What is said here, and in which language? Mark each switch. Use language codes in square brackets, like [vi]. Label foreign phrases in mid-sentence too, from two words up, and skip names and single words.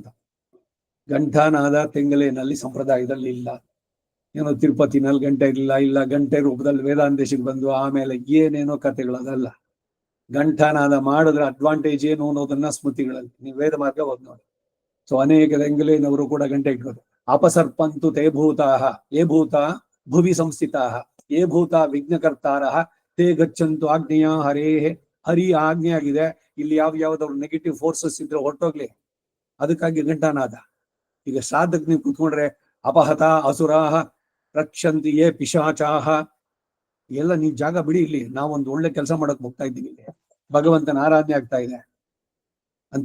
[kn] ಘಂಟಾನಾದ ತೆಂಗಲೇನಲ್ಲಿ ಸಂಪ್ರದಾಯದಲ್ಲಿ ಇಲ್ಲ. ಏನೋ ತಿರುಪತಿನಲ್ಲಿ ಗಂಟೆ ಇಲ್ಲ ಗಂಟೆ ರೂಪದಲ್ಲಿ ವೇದಾಂತೇಶಕ್ಕೆ ಬಂದು ಆಮೇಲೆ ಏನೇನೋ ಕಥೆಗಳದಲ್ಲ. ಘಂಟಾನಾದ ಮಾಡಿದ್ರೆ ಅಡ್ವಾಂಟೇಜ್ ಏನು ಅನ್ನೋದನ್ನ ಸ್ಮೃತಿಗಳಲ್ಲಿ ನೀವು ವೇದ ಮಾರ್ಗ ಓದ್ ನೋಡಿ. ಸೊ ಅನೇಕ ತೆಂಗಲೇನವರು ಕೂಡ ಗಂಟೆ ಇಟ್ಕೋದು. [sa] ಅಪಸರ್ಪಂತು ತೇ ಭೂತಾಹ ಯೇ ಭೂತ ಭುವಿ ಸಂಸ್ಥಿತಾಹ ಯೇ ಭೂತ ವಿಘ್ನಕರ್ತಾರಃ ತೇ ಗಚ್ಚಂತು ಆಗ್ನೇಯ ಹರೇ. [kn] ಹರಿ ಆಜ್ಞೆ ಆಗಿದೆ, ಇಲ್ಲಿ ಯಾವ್ದಾವ್ರು [en] negative forces [kn] ಇದ್ರೆ ಹೊರಟೋಗ್ಲಿ, ಅದಕ್ಕಾಗಿ ಘಂಟಾನಾದ. ಈಗ ಶ್ರಾದ್ದಕ್ಕೆ ನೀವು ಕೂತ್ಕೊಂಡ್ರೆ [sa] ಅಪಹತ ಅಸುರಾಹ ರಕ್ಷಂತಿ ಯೇ ಪಿಶಾಚಾಹ, [kn] ಎಲ್ಲ ನೀವು ಜಾಗ ಬಿಡಿ, ಇಲ್ಲಿ ನಾವೊಂದು ಒಳ್ಳೆ ಕೆಲಸ ಮಾಡಕ್ ಹೋಗ್ತಾ ಇದ್ದೀವಿ, ಇಲ್ಲಿ ಭಗವಂತನ ಆರಾಧನೆ ಆಗ್ತಾ ಇದೆ ಅಂತ.